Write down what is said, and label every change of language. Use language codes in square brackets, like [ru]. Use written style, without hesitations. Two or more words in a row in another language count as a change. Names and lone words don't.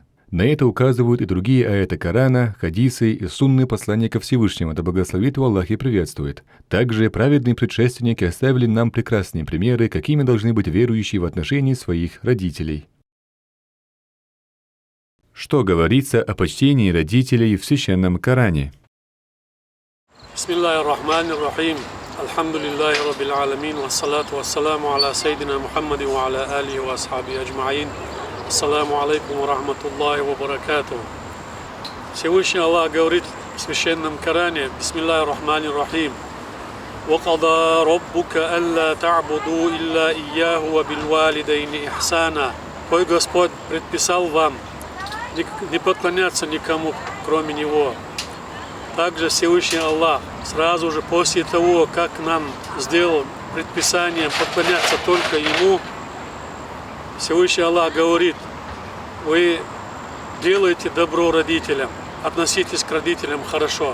[ru] На это указывают и другие аяты Корана, хадисы и сунны посланника Всевышнего, да благословит его Аллах и приветствует. Также праведные предшественники оставили нам прекрасные примеры, какими должны быть верующие в отношении своих родителей. Что говорится о почтении родителей в Священном Коране? [ar] بسم الله الرحمن الرحيم. الحمد لله رب العالمين. والصلاة والسلام على سيدنا محمد وعلى آله وأصحابه أجمعين. السلام عليكم ورحمة الله وبركاته. [ru] Всевышний Аллах говорит в Священном Коране: [ar] بسم الله الرحمن الرحيم. وَقَضَى رَبُّكَ أَلَّا تَعْبُدُوا إِلَّا إِيَّاهُ وَبِالْوَالِدَيْنِ إِحْسَانًا. [ru] Твой Господь предписал вам не поклоняться никому, кроме Него. Также Всевышний Аллах сразу же после того, как нам сделал предписание поклоняться только Ему, Всевышний Аллах говорит: вы делаете добро родителям, относитесь к родителям хорошо.